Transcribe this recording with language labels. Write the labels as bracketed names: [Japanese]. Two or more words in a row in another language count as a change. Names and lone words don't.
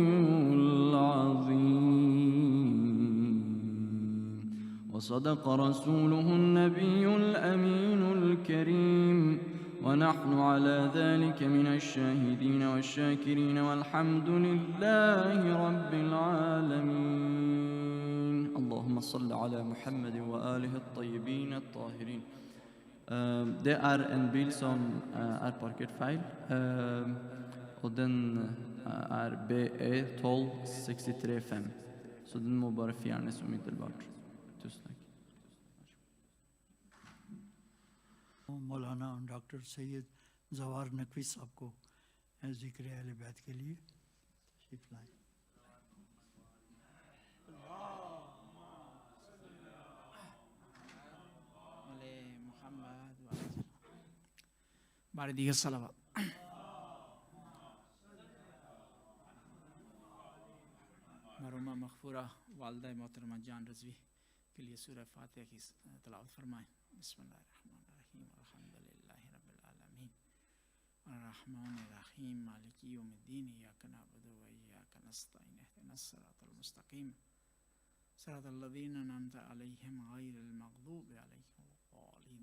[Arabic] وصدق رسوله النبي الأمين الكريم ونحن على ذلك من الشاهدين والشاكرين والحمد لله رب العالمين. اللهم صل على محمد وآله الطيبين الطاهرين. [Norwegian] Det en bil som parkert feil, og den BE12635, så den må bare fjernes umiddelbart. Tusen takk. [Urdu] مولانا ڈاکٹر سید جوار نقوی صاحب کو ذکر اہل بیت کے لیے تشریف لائیں. بارے دیگر صلوات. مرحومہ مغفورہ والدہ محترمہ جان رضوی کے لیے سورہ فاتحہ کی تلاوت فرمائیں. [Arabic] بسم الله الرحمن الرحيم الحمد لله رب العالمين الرحمن الرحيم مالك يوم الدين إياك نعبد وإياك نستعين اهدنا الصراط المستقيم صراط الذين أنعمت عليهم غير المغضوب عليهم ولا الضالين.